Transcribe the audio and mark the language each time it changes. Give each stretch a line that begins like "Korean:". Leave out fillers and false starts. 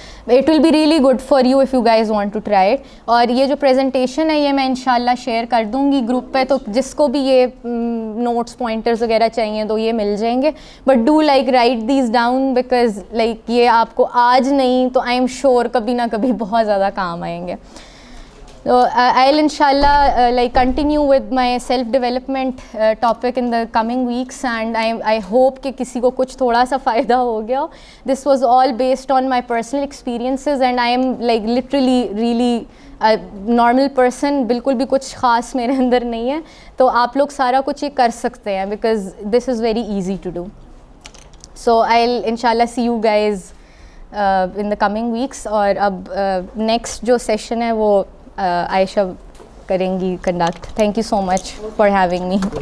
English: It will be really good for you if you guys want to try it.
Urdu: اور یہ جو presentation ہے یہ میں انشاءاللہ شیئر کر دوں گی گروپ پہ, تو جس کو بھی یہ نوٹس پوائنٹرز وغیرہ چاہیے تو یہ مل جائیں گے,
English: but do like write these down, because like
Urdu: یہ آپ کو آج نہیں تو
English: I am sure
Urdu: کبھی نہ کبھی بہت زیادہ کام آئیں گے.
English: So I'll inshallah like continue with my self development topic in the coming weeks, and I hope
Urdu: کہ کسی کو کچھ تھوڑا سا فائدہ ہو گیا.
English: This was all based on my personal experiences, and I am like literally really a normal person,
Urdu: بالکل بھی کچھ خاص میرے اندر نہیں ہے, تو آپ لوگ سارا کچھ یہ کر سکتے ہیں
English: because this is very easy to do. So I'll inshallah see you guys in the coming weeks.
Urdu: اور اب next جو session ہے وہ عائشہ کریں گی conduct.
English: Thank you so much for having me.